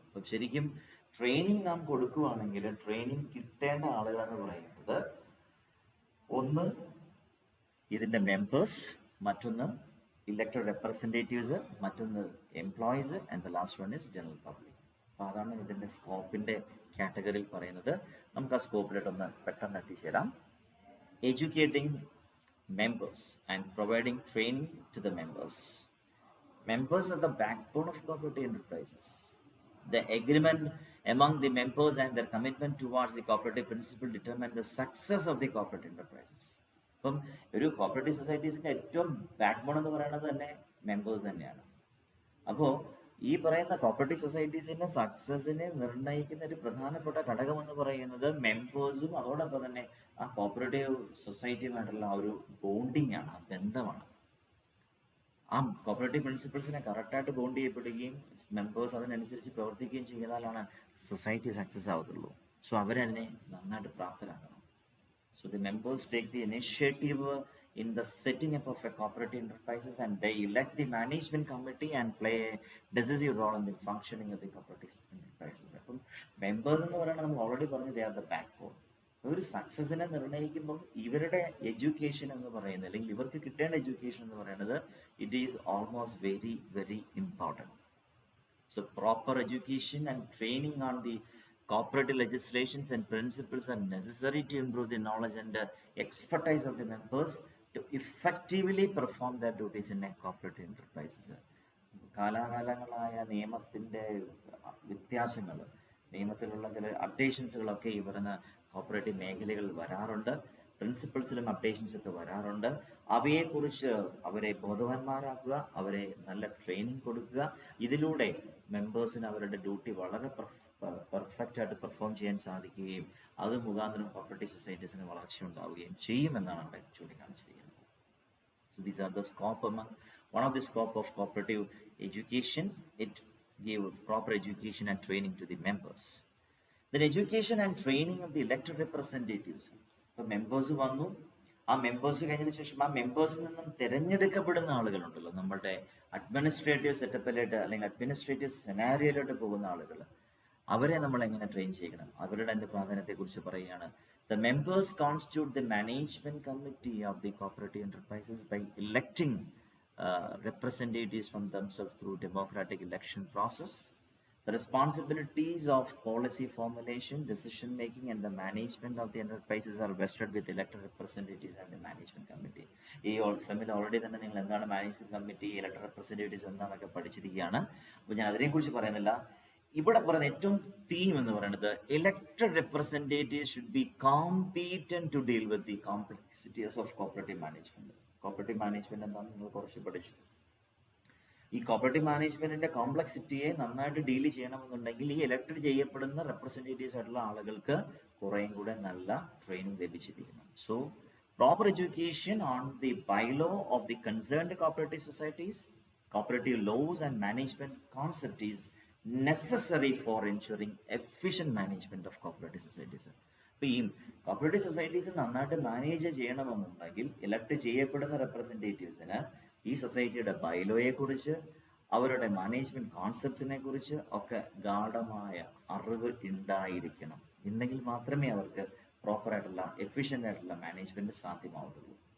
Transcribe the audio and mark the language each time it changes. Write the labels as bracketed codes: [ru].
[ml] അപ്പം ശരിക്കും ട്രെയിനിങ് നാം കൊടുക്കുകയാണെങ്കിൽ ട്രെയിനിങ് കിട്ടേണ്ട ആളുകളെന്ന് പറയുന്നത് ഒന്ന് ഇതിൻ്റെ മെമ്പേഴ്സ്, മറ്റൊന്ന് ഇലക്റ്റഡ് റെപ്രസെൻറ്റേറ്റീവ്സ്, മറ്റൊന്ന് employees, [en] And the last one is general public. [ml] അപ്പോൾ അതാണ് ഇതിൻ്റെ സ്കോപ്പിൻ്റെ കാറ്റഗറിയിൽ പറയുന്നത്. നമുക്ക് ആ സ്കോപ്പിലോട്ടൊന്ന് പെട്ടെന്ന് എത്തിച്ചേരാം. [en] Educating members and providing training to the members. Members are the backbone of cooperative enterprises. The agreement among the members and their commitment towards the cooperative principle determine the success of the cooperative enterprises. [ml] അപ്പം ഒരു cooperative സൊസൈറ്റീസിൻ്റെ ഏറ്റവും backbone എന്ന് പറയുന്നത് തന്നെ members തന്നെയാണ്. അപ്പോൾ ഈ പറയുന്ന കോപ്പറേറ്റീവ് സൊസൈറ്റീസിൻ്റെ സക്സസിനെ നിർണ്ണയിക്കുന്ന ഒരു പ്രധാനപ്പെട്ട ഘടകം എന്ന് പറയുന്നത് മെമ്പേഴ്സും അതോടൊപ്പം തന്നെ ആ കോപ്പറേറ്റീവ് സൊസൈറ്റിയുമായിട്ടുള്ള ആ ഒരു ബോണ്ടിങ് ആണ്, ആ ബന്ധമാണ്. ആ കോപ്പറേറ്റീവ് പ്രിൻസിപ്പിൾസിനെ കറക്റ്റായിട്ട് ബോണ്ട് ചെയ്യപ്പെടുകയും മെമ്പേഴ്സ് അതിനനുസരിച്ച് പ്രവർത്തിക്കുകയും ചെയ്താലാണ് സൊസൈറ്റി സക്സസ് ആവത്തുള്ളൂ. സോ അവരതിനെ നന്നായിട്ട് പ്രാപ്തരാക്കണം. [en] So the members take the initiative in the setting up of a cooperative enterprises and they elect the management committee and play a decisive role in the functioning of the cooperative enterprises. [ml] അപ്പം members എന്ന് പറയുന്നത് നമ്മൾ already പറഞ്ഞു, [en] They are the backbone. [ml] ഒരു സക്സസിനെ നിർണ്ണയിക്കുമ്പം ഇവരുടെ education എന്ന് പറയുന്നത്, അല്ലെങ്കിൽ ഇവർക്ക് കിട്ടേണ്ട എഡ്യൂക്കേഷൻ എന്ന് പറയുന്നത്, [en] It is almost very very important. So proper education and training on the cooperative legislations and principles are necessary to improve the knowledge and expertise of the members to effectively perform their duties in a cooperative enterprises. [ml] കാലാകാലങ്ങളായ നിയമത്തിൻ്റെ വ്യത്യാസങ്ങൾ, നിയമത്തിലുള്ള ചില അപ്ഡേഷൻസുകളൊക്കെ ഈ പറയുന്ന cooperative മേഖലകളിൽ വരാറുണ്ട്. പ്രിൻസിപ്പിൾസിലും updations ഒക്കെ വരാറുണ്ട്. അവയെക്കുറിച്ച് അവരെ ബോധവാന്മാരാക്കുക, അവരെ നല്ല ട്രെയിനിങ് കൊടുക്കുക. ഇതിലൂടെ മെമ്പേഴ്സിന് അവരുടെ ഡ്യൂട്ടി വളരെ പെർഫെക്റ്റായിട്ട് പെർഫോം ചെയ്യാൻ സാധിക്കുകയും അത് മുഖാന്തരം കോപ്പറേറ്റീവ് സൊസൈറ്റീസിന് വളർച്ച ഉണ്ടാവുകയും ചെയ്യുമെന്നാണ് അവിടെ ചൂണ്ടിക്കാണിച്ചിരിക്കുന്നത്. [en] So these are the scope one of the scope of cooperative education. It gave proper education and training to the members. Then education and training of the elected representatives. [ml] ഇപ്പോൾ members വന്നു, ആ members കഴിഞ്ഞതിന് ശേഷം ആ മെമ്പേഴ്സിൽ നിന്നും തിരഞ്ഞെടുക്കപ്പെടുന്ന ആളുകളുണ്ടല്ലോ, നമ്മുടെ administrative സെറ്റപ്പിലോട്ട് അല്ലെങ്കിൽ അഡ്മിനിസ്ട്രേറ്റീവ് സെനാരിയോയിലോട്ട് പോകുന്ന ആളുകൾ, അവരെ നമ്മൾ എങ്ങനെ ട്രെയിൻ ചെയ്യണം, അവരുടെ അതിൻ്റെ പ്രാധാന്യത്തെക്കുറിച്ച് പറയുകയാണ്. [en] The members constitute the management committee of the cooperative enterprises by electing representatives from themselves through democratic election process. The responsibilities of policy formulation, decision making and the management of the enterprises are vested with elected representatives and the management committee. [ml] ഈ സെമ്മിൽ already തന്നെ നിങ്ങൾ എന്താണ് management committee, elected representatives എന്താണെന്നൊക്കെ പഠിച്ചിരിക്കുകയാണ്. അപ്പോൾ ഞാൻ അതിനെക്കുറിച്ച് പറയുന്നില്ല. ഇവിടെ പറയുന്ന ഏറ്റവും തീം എന്ന് പറയുന്നത് [en] Elected representative should be competent to deal with the complexities of cooperative management. [ml] Cooperative management എന്താണെന്ന് നിങ്ങൾ കുറച്ച് പഠിച്ചു. ഈ കോപ്പറേറ്റീവ് മാനേജ്മെന്റിന്റെ കോംപ്ലക്സിറ്റിയെ നന്നായിട്ട് ഡീൽ ചെയ്യണമെന്നുണ്ടെങ്കിൽ ഈ ഇലക്ട് ചെയ്യപ്പെടുന്ന റെപ്രസെൻറ്റേറ്റീവ്സ് ആയിട്ടുള്ള ആളുകൾക്ക് കുറേയും കൂടെ നല്ല training ലഭിച്ചിരിക്കണം. [en] So proper education on the bylaw of the concerned cooperative societies, cooperative laws and management concept is necessary for ensuring efficient management of cooperative societies. [ml] അപ്പോൾ ഈ കോപ്പറേറ്റീവ് സൊസൈറ്റീസ് നന്നായിട്ട് മാനേജ് ചെയ്യണമെന്നുണ്ടെങ്കിൽ ഇലക്ട് ചെയ്യപ്പെടുന്ന റെപ്രസെൻറ്റേറ്റീവ്സിന് ഈ സൊസൈറ്റിയുടെ ബൈലോയെക്കുറിച്ച്, അവരുടെ മാനേജ്മെന്റ് കോൺസെപ്റ്റിനെ കുറിച്ച് ഒക്കെ ഗാഢമായ അറിവ് ഉണ്ടായിരിക്കണം. ഉണ്ടെങ്കിൽ മാത്രമേ അവർക്ക് പ്രോപ്പറായിട്ടുള്ള എഫിഷ്യൻ്റ് ആയിട്ടുള്ള മാനേജ്മെന്റ് സാധ്യമാവുള്ളൂ.